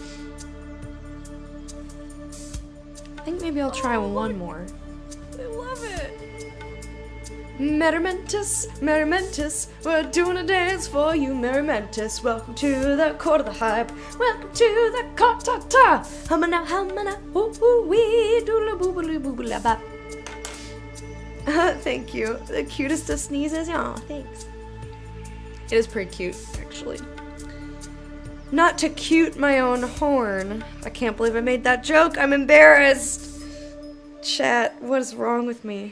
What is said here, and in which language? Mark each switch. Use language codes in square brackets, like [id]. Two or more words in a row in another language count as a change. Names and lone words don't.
[en] I think maybe I'll try one more. I love it. Merrimentus, Merrimentus, we're doing a dance for you, Merrimentus. Welcome to the court of the hype. Welcome to the court ta ta. Humana, humana, woo woo wee, doodle boo boo boo boo la ba. Thank you. The cutest of sneezes. Aw, thanks. It is pretty cute, actually. Not to cute my own horn. I can't believe I made that joke. I'm embarrassed. Chat, what is wrong with me?